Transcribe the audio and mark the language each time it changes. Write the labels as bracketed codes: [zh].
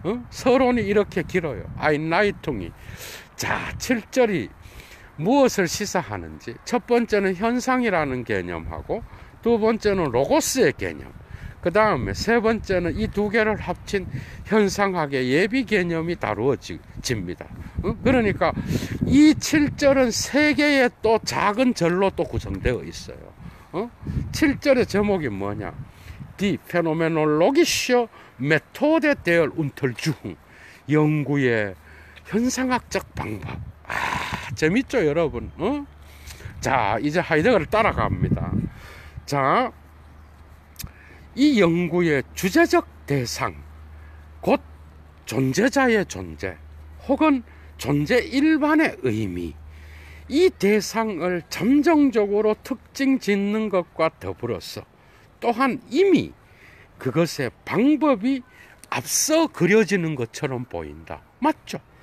[ko] 서론이 이렇게 길어요. 아인라이퉁이. 자, 7절이 무엇을 시사하는지, 첫 번째는 현상이라는 개념하고, 두 번째는 로고스의 개념, 그 다음에 세 번째는 이 두 개를 합친 현상학의 예비 개념이 다루어집니다. 그러니까 이 7절은 세 개의 또 작은 절로 또 구성되어 있어요. 7절의 제목이 뭐냐? [de] Die phänomenologische Methode der Untersuchung, [ko] 연구의 현상학적 방법. 재밌죠, 여러분? 자, 이제 하이데거를 따라갑니다. 자, 이 연구의 주제적 대상, 곧 존재자의 존재, 혹은 존재 일반의 의미, 이 대상을 잠정적으로 특징 짓는 것과 더불어서 또한 이미 그것의 방법이 앞서 그려지는 것처럼 보인다. 맞죠?